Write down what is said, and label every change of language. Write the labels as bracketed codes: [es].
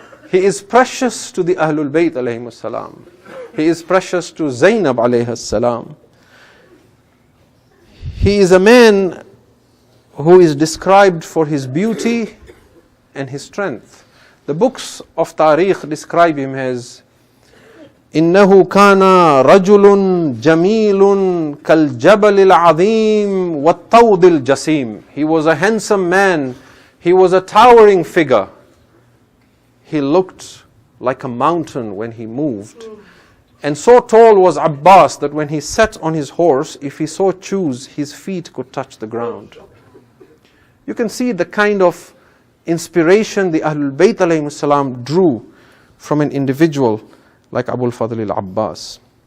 [en] He is precious to the Ahlul Bayt alayhimus salam. He is precious to Zainab alayhis salam. He is a man who is described for his beauty and his strength. The books of Tariq describe him as [ar] إنه كان رجل جميل كالجبل العظيم والطود الجسيم. [en] He was a handsome man. He was a towering figure. He looked like a mountain when he moved. And so tall was Abbas that when he sat on his horse, if he so choose, his feet could touch the ground. You can see the kind of inspiration the Ahlul Bayt alayhimus salam drew from an individual like Abul Fadl al-Abbas.